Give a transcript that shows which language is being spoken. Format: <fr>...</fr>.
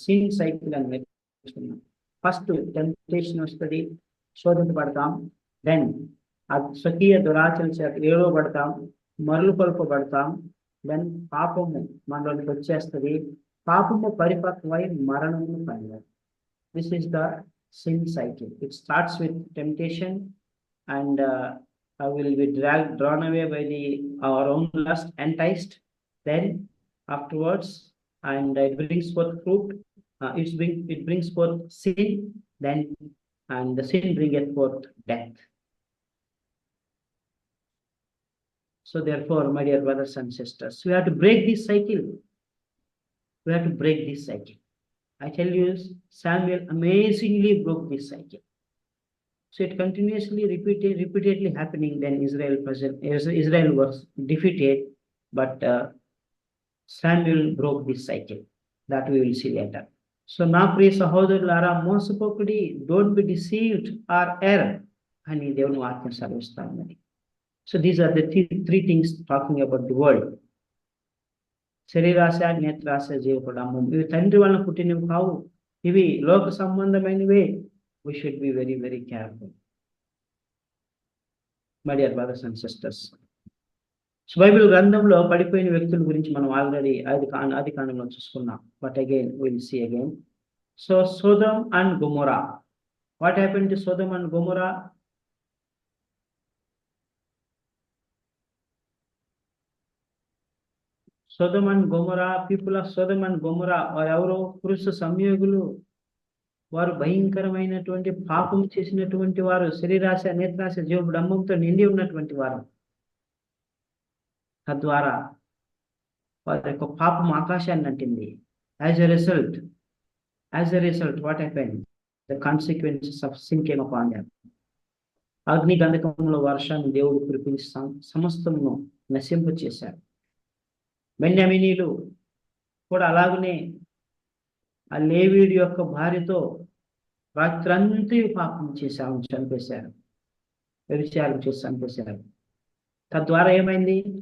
<te>Sin cycle అని నేర్చుకున్నాం. First temptation వస్తుంది, శోధింపబడతాం. దెన్ ఆ స్వకీయ దురాచరణ చేత ఏడవబడతాం, మరలు కొల్పబడతాం. దెన్ పాపము మనలోకి వచ్చేస్తుంది. పాపము పరిపక్వై మరణము పొందాలి.</te> <en>This is the sin cycle. It starts with temptation, and I will be drawn away by our own lust, enticed. Then afterwards, and it brings forth fruit. It brings forth sin. Then, and the sin bringeth forth death. So therefore, my dear brothers and sisters, we have to break this cycle. We have to break this cycle. I tell you, Samuel amazingly broke this cycle. So it continuously repeatedly happening. Then Israel was defeated, but Samuel broke this cycle. That we will see later. So now,</en> <te>ప్రియ సహోదరులారా, మోసపోకుడి,</te> <en>don't be deceived or err</en> <te>అని దేవుని వాక్యం సెలవిస్తామని.</te> <en>So these are the three things talking about the world.</en> <te>శరీరాశ, నేత్రాశ, జీవపు డంబం. ఇవి తండ్రి వలన పుట్టినవి కావు, ఇవి లోక సంబంధమైనవే.</te> <en>We should be very, very careful. My dear brothers and sisters,</en> <te>so Bible గ్రంథంలో పడిపోయిన వ్యక్తుల గురించి మనం ఆల్రెడీ ఆది కాండంలో చూసుకున్నాం.</te> <en>But again will see again. So Sodom and Gomorrah. What happened to Sodom and Gomorrah? Sodom and Gomorrah, people of Sodom and Gomorrah</en> <te>వారు ఎవరో? పురుష సంయోగులు. వారు భయంకరమైనటువంటి పాపం చేసినటువంటి వారు, శరీరాశ, నేత్రాశ, జీవపు డంబంతో నిండి ఉన్నటువంటి వారు. తద్వారా వారి యొక్క పాపం ఆకాశాన్ని అంటింది.</te> <en>As a result what happened? The consequences of sin came upon them.</en> <te>అగ్ని గంధకముల వర్షాన్ని దేవుడు కురిపించి సమస్తమును నశింపచేశాడు. బెన్యామీనీలు కూడా అలాగనే ఆ లేవీయుడి యొక్క భార్యతో రాత్రంతా పాపం చేసి ఆమెను చంపేశారు, వ్యభిచారం చేసి చంపేశారు. తద్వారా ఏమైంది?</te>